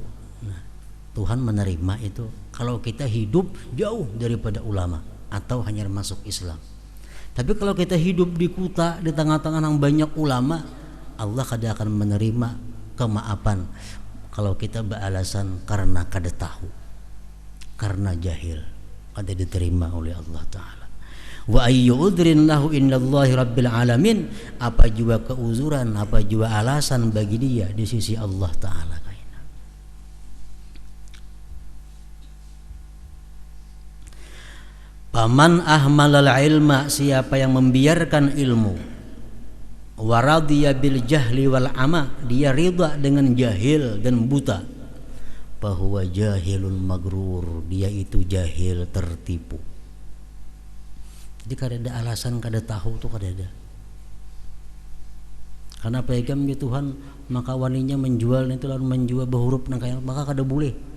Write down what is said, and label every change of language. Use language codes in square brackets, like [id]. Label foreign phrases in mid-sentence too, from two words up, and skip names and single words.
[bjn] Nah, Tuhan menerima itu kalau kita hidup jauh daripada ulama atau hanya masuk Islam. Tapi kalau kita hidup di kota, di tengah-tengah yang banyak ulama, Allah kada akan menerima kemaafan kalau kita beralasan karena kada tahu, karena jahil, kada diterima oleh Allah Ta'ala. [ar] وأي عذر له عند الله رب العالمين, [bjn] apa juga keuzuran, apa juga alasan bagi dia di sisi Allah Ta'ala. [ar] فمن أهمل العلم, [bjn] siapa yang membiarkan ilmu, [ar] ورضي بالجهل والعمى, [bjn] dia ridha dengan jahil dan buta, bahwa [ar] جاهل مغرور, [bjn] dia itu jahil tertipu. Jadi kada ada alasan kada tahu tuh kada ada. Karena pegam ke Tuhan, maka waninya menjual itu lalu menjual berhuruf nang kaya, maka kada boleh.